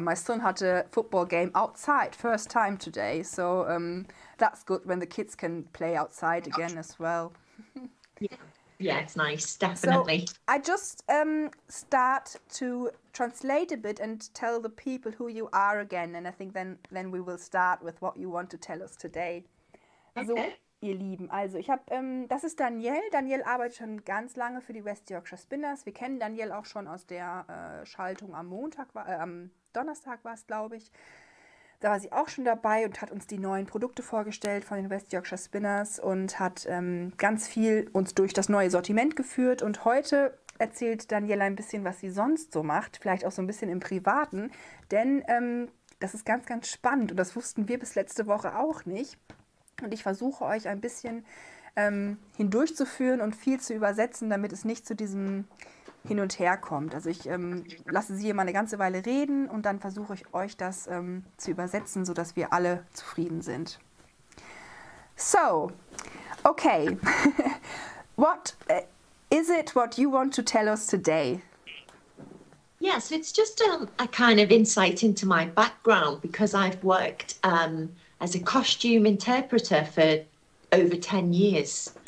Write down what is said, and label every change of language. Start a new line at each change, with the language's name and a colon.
English: My son had a football game outside first time today, so that's good when the kids can play outside again as well. Yeah, it's nice, definitely. So I just start to translate a bit and tell the people who you are again, and I think then we will start with what you want to tell us today. Okay.
German: So, ihr Lieben, also ich habe, das ist Danielle. Danielle arbeitet schon ganz lange für die West Yorkshire Spinners. Wir kennen Danielle auch schon aus der Schaltung am Donnerstag war es, glaube ich. Da war sie auch schon dabei und hat uns die neuen Produkte vorgestellt von den West Yorkshire Spinners und hat ganz viel uns durch das neue Sortiment geführt. Und heute erzählt Danielle ein bisschen, was sie sonst so macht, vielleicht auch so ein bisschen im Privaten, denn das ist ganz, ganz spannend und das wussten wir bis letzte Woche auch nicht. Und ich versuche euch ein bisschen hindurchzuführen und viel zu übersetzen, damit es nicht zu diesem hin und her kommt. Also ich lasse sie immer eine ganze Weile reden und dann versuche ich euch das zu übersetzen, sodass wir alle zufrieden sind. So, okay.
English: What is it what you want to tell us today? Yes, it's just a kind of insight into my background because I've worked as a costume interpreter for over 10 years.